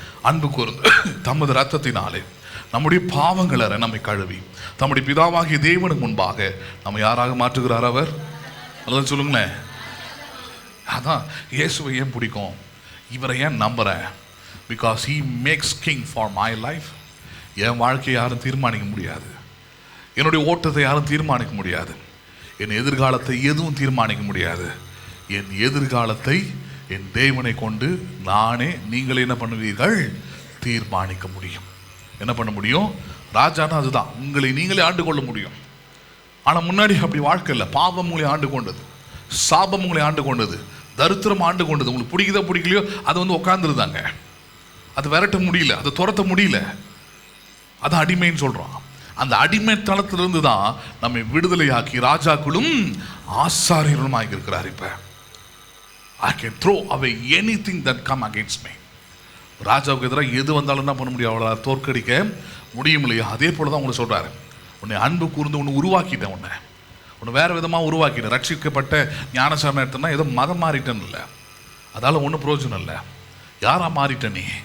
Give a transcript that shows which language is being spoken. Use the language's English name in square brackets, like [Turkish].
[Tamil] அன்பு கூர்ந்து தமது இரத்தத்தினாலே நம்முடைய பாவங்களை நம்மை கழுவி தம்முடைய பிதாவாகிய தேவனுக்கு முன்பாக நம்ம யாராக மாற்றுகிறார் அவர்? அதான் சொல்லுங்களேன். அதான் இயேசுவை ஏன் பிடிக்கும், இவரை ஏன் நம்புகிறேன்? [English] Because he makes king for my life. [Tamil] என் வாழ்க்கையை யாரும் தீர்மானிக்க முடியாது, என்னுடைய ஓட்டத்தை யாரும் தீர்மானிக்க முடியாது, என் எதிர்காலத்தை எதுவும் தீர்மானிக்க முடியாது. என் எதிர்காலத்தை என் தேவனை கொண்டு நானே, நீங்களே என்ன பண்ணுவீர்கள்? தீர்மானிக்க முடியும். என்ன பண்ண முடியும்? ராஜானா அதுதான், உங்களை நீங்களே ஆண்டு கொள்ள முடியும். ஆனால் முன்னாடி அப்படி வாழ்க்கை இல்லை. பாவம் உங்களை ஆண்டு கொண்டது, சாபம் உங்களை ஆண்டு கொண்டது, தரித்திரம் ஆண்டு கொண்டது. உங்களுக்கு பிடிக்குதோ பிடிக்கலையோ அது உட்காந்துருந்தாங்க, அது விரட்ட முடியல, அதை துரத்த முடியல. அது அடிமைன்னு சொல்கிறோம். அந்த அடிமை தளத்திலிருந்து தான் நம்மை விடுதலையாக்கி ராஜாக்களும் ஆசாரியர்களும் ஆகியிருக்கிறார். [English] இப்போ I can throw away anything that come against me. [Tamil] ராஜாவுக்கு எதிராக எது வந்தாலும் என்ன பண்ண முடியும்? அவ்வளோ தோற்கடிக்க முடியும் இல்லையா? அதே போல தான் உங்களை சொல்கிறாரு, உன்னை அன்பு கூர்ந்து ஒன்று உருவாக்கிட்டேன், உன்னை வேறு விதமாக உருவாக்கிட்டேன். ரட்சிக்கப்பட்ட ஞானசாரம் எடுத்தேன்னா ஏதோ மதம் மாறிட்டேன்னு இல்லை, அதால் ஒன்றும் பிரயோஜனம் இல்லை. யாராக மாறிட்ட நீ?